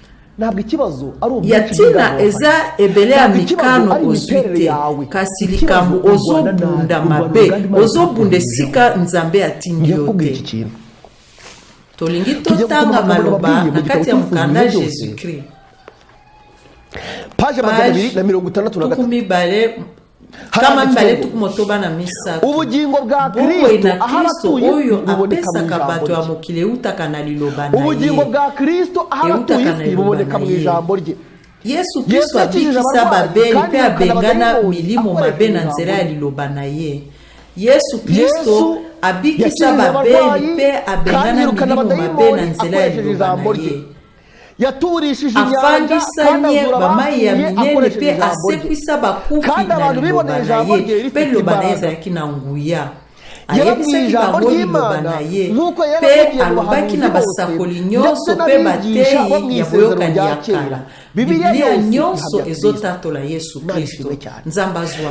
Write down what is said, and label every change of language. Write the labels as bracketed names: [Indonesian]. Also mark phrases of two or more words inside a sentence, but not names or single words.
[Lingala] yatina eza ebele ya mikano ozwi te kasi likambo ozobunda mabe ozobunda esika nzambe atindi yo te tolingi totanga maloba na kati ya mukanda Jésus-Christ page 263 kama mbale tukumotoba na misatu [Kinyarwanda] ubugingo bwa [Lingala] Kristo oyo apesaka bato ya mokili utaka na liloba na ye [Kinyarwanda] ubugingo bwa Kristo abatuye buboneka mu ijambo rye [Lingala] Yesu Kristo abikisa babeli pe abengana milimo mabe na nzela ya liloba na ye Yesu Kristo abikisa babeli pe abengana milimo mabe na nzela ya liloba na ye afandisanye bamayi ya minene pe asekwisa bakufi na liloba na ye pe liloba na ye ezalaki na nguya ayebisaki bango liloba na ye pe alobaki na basakoli nyonso pe bateyi ya boyokani ya kala Biblia nyonso ezotatola Yesu Kristo nzambe azwa